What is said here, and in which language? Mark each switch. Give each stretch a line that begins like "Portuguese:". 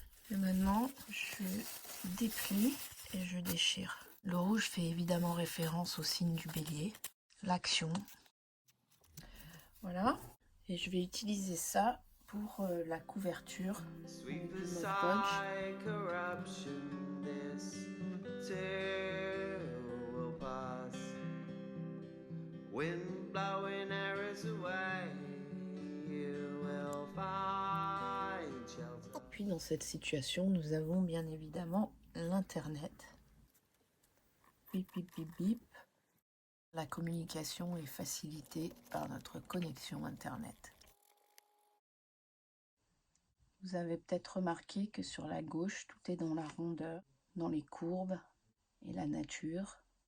French: Et maintenant, je déplie et je déchire. Le rouge fait évidemment référence au signe du bélier, l'action. Voilà. Et je vais utiliser ça pour la couverture avec du Mod Podge.
English: corruption, this too will pass. Wind blowing arrows away, you will find shelter.
French: Puis dans cette situation, nous avons bien évidemment l'Internet. Bip, bip, bip, bip. La communication est facilitée par notre connexion Internet. Vous avez peut-être remarqué que sur la gauche, tout est dans la rondeur, dans les courbes et la nature.